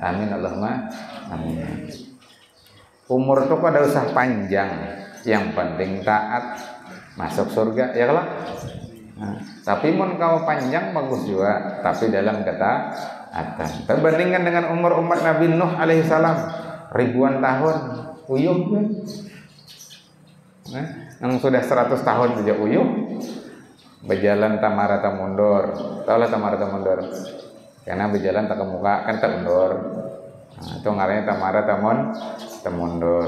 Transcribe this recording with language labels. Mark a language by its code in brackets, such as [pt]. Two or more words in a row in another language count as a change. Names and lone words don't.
[ar] Amin Allahumma amin. [bjn] Umur itu kada usah panjang, yang penting taat masuk surga, ya kalau. Nah, tapi mun kau panjang bagus juga, tapi dalam ketaatan. Terbandingkan dengan umur umat Nabi Nuh alaihissalam ribuan tahun, uyuh kan? Nah, yang sudah 100 tahun saja uyuh, berjalan tamara mundur, tahulah tamara mundur, karena berjalan tak ke muka kan tak mundur. Nah, itu ngaranya tamara mundur.